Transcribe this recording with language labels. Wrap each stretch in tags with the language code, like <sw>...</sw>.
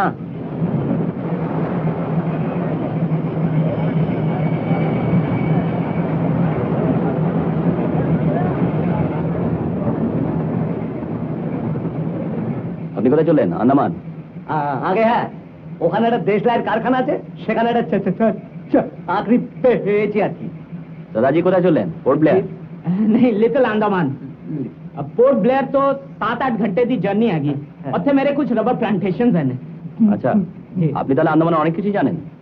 <bn>আপনি কোথায় চললেন? আন্দামান? আগে হ্যাঁ, ওখানে একটা দেশলাইয়ের কারখানা আছে, সেখানে একটা চাকরি পেয়েছি আর কি। দাদাজি কোথায় চললেন? Port Blair?</bn> <hi>नहीं लिटिल अंडमान। पोर्ट ब्लेयर तो 7-8 घंटे की जर्नी हैगी। उत्थे मेरे कुछ रबर प्लांटेशंस हैं।</hi> <bn>আচ্ছা, আপনি তাহলে আন্দামানে অনেক কিছু জানেন।</bn>